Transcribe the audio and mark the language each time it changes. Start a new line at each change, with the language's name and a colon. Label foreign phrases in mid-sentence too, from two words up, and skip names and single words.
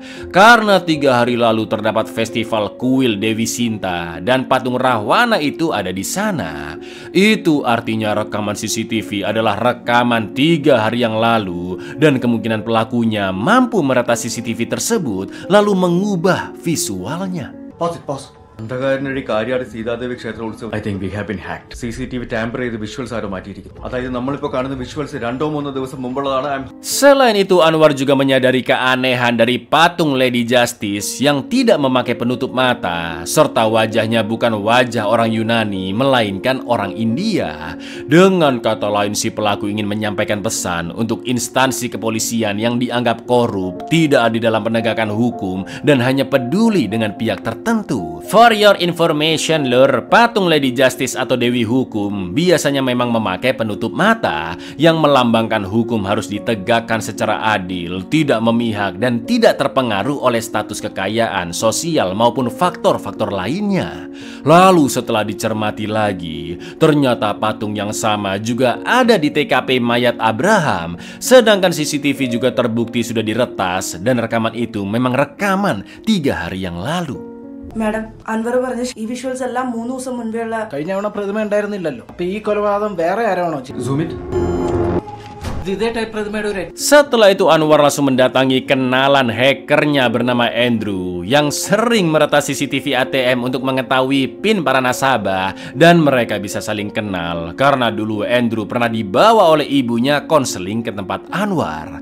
Indonesian: Karena 3 hari lalu terdapat festival kuil Dewi Sinta dan patung Rahwana itu ada di sana. Itu artinya rekaman CCTV adalah rekaman 3 hari yang lalu dan kemungkinan pelakunya mampu meretas CCTV tersebut lalu mengubah visualnya. Pause.
Malayalam: അന്ധകാരനടി കാര്യാട് സീതാദേവി ക്ഷേത്ര ഉത്സവം
English: I think we have been hacked.
Malayalam: CCTV ടാമ്പർ ചെയ്ത് വിഷ്വൽസ് ആരോ മാറ്റിയിരിക്കുന്നു. അതായത് നമ്മളിപ്പോൾ കാണുന്ന വിഷ്വൽസ് 2-3 ദിവസം മുമ്പുള്ളതാണ്.
Indonesian: Selain itu, Anwar juga menyadari keanehan dari patung Lady Justice yang tidak memakai penutup mata, serta wajahnya bukan wajah orang Yunani, melainkan orang India. Dengan kata lain, si pelaku ingin menyampaikan pesan untuk instansi kepolisian yang dianggap korup, tidak adil dalam penegakan hukum, dan hanya peduli dengan pihak tertentu.
English: For your information,
Indonesian: lur, patung Lady Justice atau Dewi Hukum biasanya memang memakai penutup mata yang melambangkan hukum harus ditegakkan secara adil, tidak memihak, dan tidak terpengaruh oleh status kekayaan, sosial, maupun faktor-faktor lainnya. Lalu setelah dicermati lagi, ternyata patung yang sama juga ada di TKP mayat Abraham, sedangkan CCTV juga terbukti sudah diretas dan rekaman itu memang rekaman 3 hari yang lalu.
Malayalam: മാഡം അൻവർ പറഞ്ഞ ഈ വിഷ്വൽസ് എല്ലാം 3 ദിവസം മുൻപേയുള്ള കഴിഞ്ഞ തവണ പ്രതിമ ഉണ്ടായിരുന്നില്ലല്ലോ. അപ്പൊ ഈ കൊലപാതകം വേറെ ആരാണോ?
Indonesian: Setelah itu Anwar langsung mendatangi kenalan hackernya bernama Andrew yang sering meretas CCTV ATM untuk mengetahui PIN para nasabah dan mereka bisa saling kenal karena dulu Andrew pernah dibawa oleh ibunya konseling ke tempat Anwar.